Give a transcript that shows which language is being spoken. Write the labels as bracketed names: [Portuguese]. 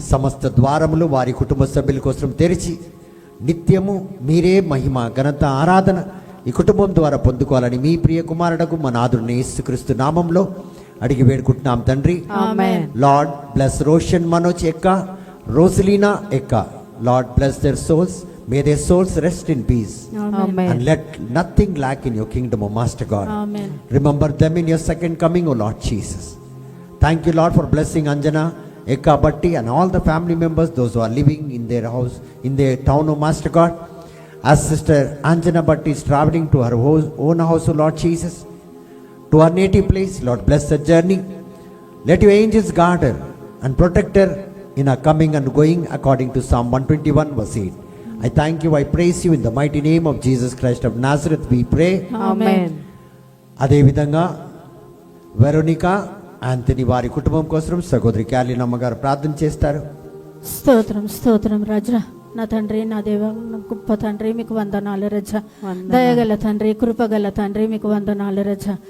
[Telugu] సమస్త ద్వారములు వారి కుటుంబ సభ్యుల కోసం తెరిచి నిత్యము మీరే మహిమ, ఘనత, ఆరాధన ఈ కుటుంబం ద్వారా పొందుకోవాలని మీ ప్రియ కుమారుడకు మన నాథుని యేసుక్రీస్తు నామంలో అడిగి వేడుకుంటున్నాం తండ్రి. ఆమేన్. [English] Lord bless Roshan, Manoj Ekka, Rosalina Ekka. Lord bless their souls. May their souls rest in peace. [Telugu] Amen. [English] And let nothing lack in your kingdom, O Master God. [Telugu] Amen. [English] Remember them in your second coming, O Lord Jesus. Thank you, Lord, for blessing Anjana, Ekka Bhatti and all the family members, those who are living in their house, in their town, O Master God. As Sister Anjana Bhatti is traveling to her own house, O Lord Jesus, to her native place, Lord, bless her journey. Let your angels guard her and protect her in her coming and going, according to Psalm 121 verse 8. I thank you, I praise you in the mighty name of Jesus Christ of Nazareth we pray. [Telugu] ఆమేన్. అదేవిధంగా Veronica, Anthony వారి కుటుంబం కోసం సహోదరి క్యాలిన్ అమ్మగారు ప్రార్థన చేస్తారు. స్తోత్రం స్తోత్రం రాజా. నా తండ్రి, నా దేవ, నా గొప్ప తండ్రి మీకు వందనాలు రజ. దయగల తండ్రి, కృపగల తండ్రి మీకు వందనాలు రజ.